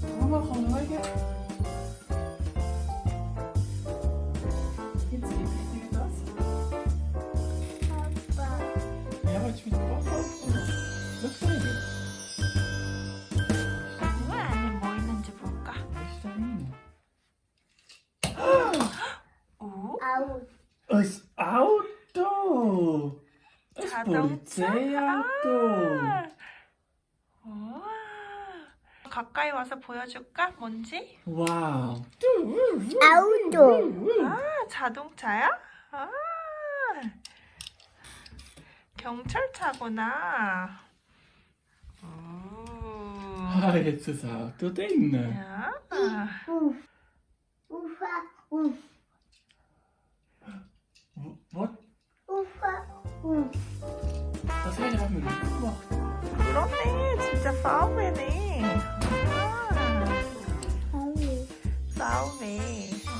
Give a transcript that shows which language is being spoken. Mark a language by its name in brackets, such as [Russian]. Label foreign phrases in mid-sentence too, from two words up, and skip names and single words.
[German] Mama, komm mal her. Jetzt wie geht das? Papa. Ja, ich will Papa. [English] Look for you. [Korean] 물 안에 뭐 있는지 볼까? [English] What's that mean? 오? [Korean] 아웃. [German] Das Auto. Das [Korean] 자동차? [German] Polizeiauto. [Korean] 우와. 가까이 와서 보여줄까? 뭔지? Wow. 아웃도. 아, 자동차야? 아, 경찰차구나. 오. [German] Ah, jetzt das Auto drin. [Korean] 야. 우파. [German] Was? 우파. Das haben wir nicht gemacht. [Korean] 그렇네. 진짜 싸움이네. 아, 싸움이.